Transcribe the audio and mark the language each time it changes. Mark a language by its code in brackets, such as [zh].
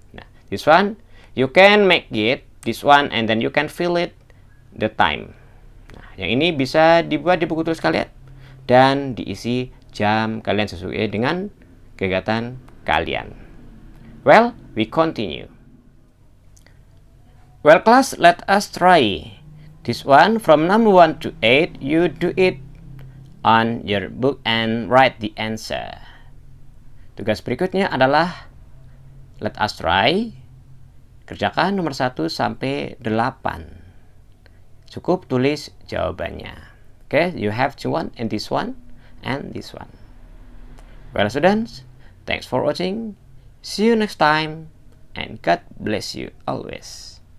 [en] Nah, this one you can make it, this one, and then you can fill it the time. [id] Nah, yang ini bisa dibuat di buku tulis kalian dan diisi jam kalian sesuai dengan kegiatan kalian. [en] Well, we continue. Well, class, let us try. This one, from number 1 to 8, you do it on your book and write the answer. [id] Tugas berikutnya adalah [en] let us try. [id] Kerjakan nomor 1 sampai 8. Cukup tulis jawabannya. [en] Okay, you have to one and this one and this one. Well, students, thanks for watching. See you next time, and God bless you always.